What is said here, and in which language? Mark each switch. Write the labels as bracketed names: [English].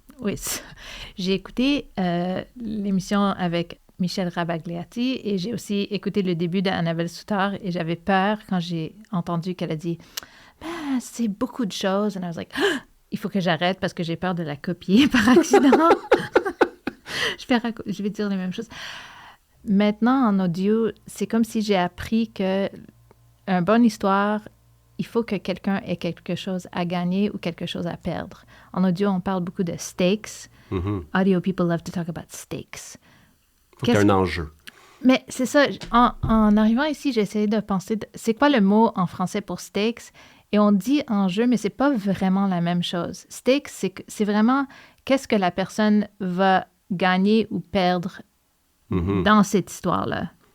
[French] Oui, j'ai écouté l'émission avec Michel Rabagliati et j'ai aussi écouté le début d'Annabelle Soutard et j'avais peur quand j'ai entendu qu'elle a dit « c'est beaucoup de choses ». [English] And I was like [French] « il faut que j'arrête parce que j'ai peur de la copier par accident ». Je vais dire les mêmes choses. Maintenant, en audio, c'est comme si j'ai appris que une bonne histoire, il faut que quelqu'un ait quelque chose à gagner ou quelque chose à perdre. En audio, on parle beaucoup de stakes. [English] Audio people love to talk about stakes. [French] Faut qu'il y ait un enjeu. Mais c'est ça, en arrivant ici, j'ai essayé de penser, c'est quoi le mot en français pour stakes? Et on dit enjeu, mais c'est pas vraiment la même chose. Stakes, c'est vraiment qu'est-ce que la personne va gagner ou perdre dans cette histoire-là.